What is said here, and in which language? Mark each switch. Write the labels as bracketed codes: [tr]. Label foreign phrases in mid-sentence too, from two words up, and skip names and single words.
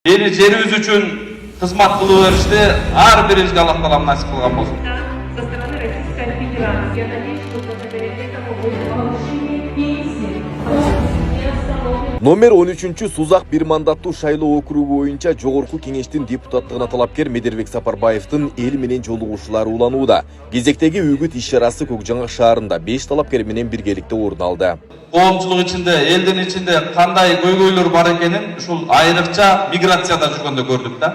[ky] Ели жерибиz үчүн кызмат кылып беришти ар бирибизге Аллах таалам насип кылган болсун. [ru] Со стороны Российской Федерации. Я надеюсь, что благодаря этому будет повышение пенсий. [ky] Номер 13 Сузак бир мандаттуу шайлоо округу боюнча жогорку кеңештин депутаттыгына талапкер Медербек Сапарбаевдин эл менен жолугушуулары уланууда. Кезектеги үгүт иш-чарасы Көкжаңак шаарында 5 талапкер менен биргеликте орун алды. Коомчулук ичинде, элдин ичинде кандай көйгөйлөр бар экенин ушул айрыкча миграцияда жүргөндө көрдүк да.